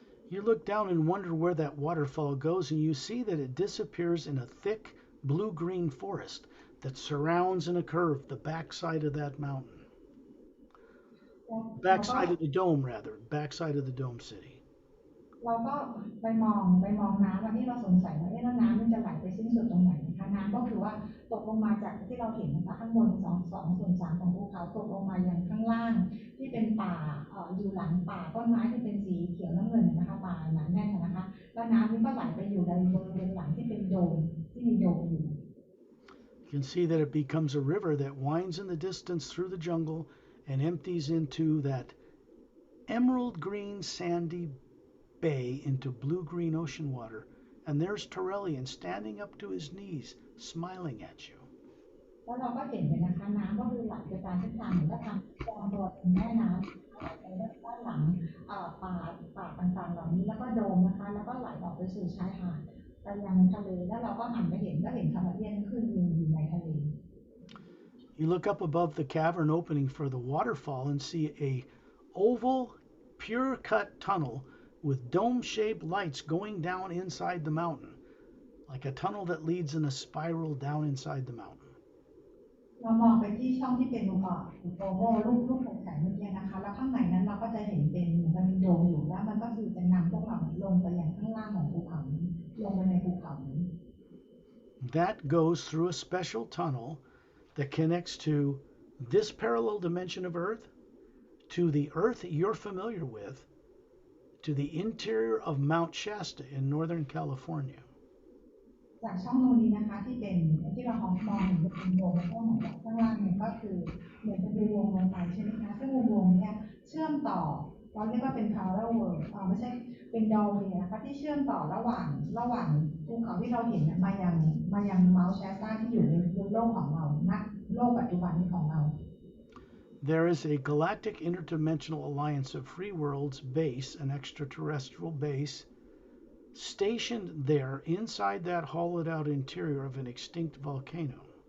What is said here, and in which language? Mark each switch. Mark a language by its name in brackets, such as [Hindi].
[English] You look down and wonder where that waterfall goes, and you see that it disappears in a thick blue-green forest that surrounds in a curve the backside of that mountain. Backside of the dome, rather. Backside of the dome city. [Thai] เราก็ไปมองน้ำที่เราสงสัยว่าแล้วน้ำมันจะไหลไปสิ้นสุดตรงไหนนะคะน้ำก็คือว่าตกลงมาจากที่เราเห็นนะคะข้างบน2/3ของภูเขาตกลงมาอย่างข้างล่างที่เป็นป่าอยู่หลังป่าต้นไม้ที่เป็นสีเขียวน้ำเงินนะคะป่าหนาแน่นนะคะแล้วน้ำนี้ก็ไหลไปอยู่ในบริเวณหลังที่เป็นโดมที่มีโดมอยู่ [English] You can see that it becomes a river that winds in the distance through the jungle and empties into that emerald green sandy bay into blue-green ocean water, and there's Turelian standing up to his knees, smiling at you. [Thai] แล้วเราก็เห็นเลยนะคะน้ำก็คือไหลไปตามทิศทางเหมือนกับทางกองตัวเป็นแม่น้ำไหลไปด้านหลังป่าต่างๆเหล่านี้แล้วก็โดมนะคะแล้วก็ไหลออกไปสู่ชายหาดไปยังทะเลแล้วเราก็หันไปเห็นแคนาเดียนขึ้นอยู่ในทะเล [English] You look up above the cavern opening for the waterfall and see a oval, pure-cut tunnel with dome-shaped lights going down inside the mountain, like a tunnel that leads in a spiral down inside the mountain. [Thai] เรามองไปที่ช่องที่เป็นโอโม่รูปแสงเมื่อกี้นะคะแล้วข้างในนั้นเราก็จะเห็นเป็นเหมือนกับมีโดมอยู่แล้วมันก็คือจะนำพวกเราลงไปยังข้างล่างของภูเขานี้ลงไปในภูเขานี้ [English] That goes through a special tunnel that connects to this parallel dimension of Earth, to the Earth you're familiar with, to the interior of Mount Shasta in Northern California. [Thai] จากช่องตรงนี้นะคะที่เป็นที่เรามองเห็นเป็นวงแล้วก็เหมือนกับข้างล่างเนี่ยก็คือเหมือนจะเป็นวงลงไปใช่ไหมคะซึ่งวงเนี่ยเชื่อมต่อเราเรียกว่าเป็น [English] parallel world [Thai] ไม่ใช่เป็น [English] doorway [Thai] นะคะที่เชื่อมต่อระหว่างภูเขาที่เราเห็นมายังMount Shasta ที่อยู่ในโลกของเราณโลกปัจจุบันนี้ของเรา [English] There is a galactic interdimensional alliance of free worlds base, an extraterrestrial base, stationed there inside that hollowed out interior of an extinct volcano.